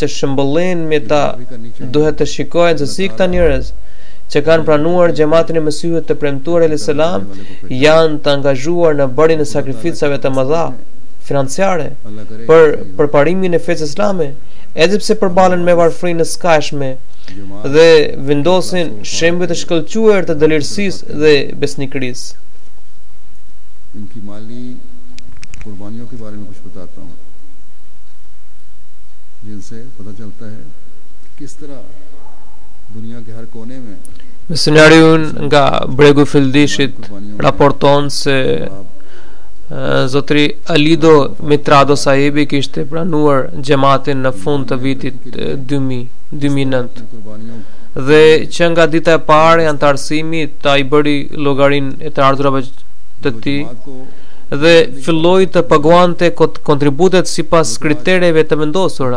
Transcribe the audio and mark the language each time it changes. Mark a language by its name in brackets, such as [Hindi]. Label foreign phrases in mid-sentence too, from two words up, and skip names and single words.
[Albanian] shëmbëllen me ta duhet të shikojnë se si këta njerëz që kanë pranuar xhamatin e Mesihut të premtuar [Arabic] عليه السلام [Albanian] janë të angazhuar në bërjen e sakrificave të mëdha financiare për përparimin e fesë islame, edhe pse përballen me varfrinë e skajshme dhe vendosin shembuj të shkëlqyer të dëlirësisë dhe besnikërisë. [Urdu] قربانیوں کے بارے میں کچھ بتاتا ہوں جن سے پتا چلتا ہے کس طرح دنیا کے ہر کونے میں [Albanian] Misionariun nga bregu i Fildishit raporton se zotri Alido Mitrado Sahibi kishte pranuar xhamatin në fund të vitit 2009 dhe që nga dita e parë e antarësimit ai bëri llogarinë e të ardhurave të tij dhe filloi të paguante kontributet sipas kritereve të vendosura.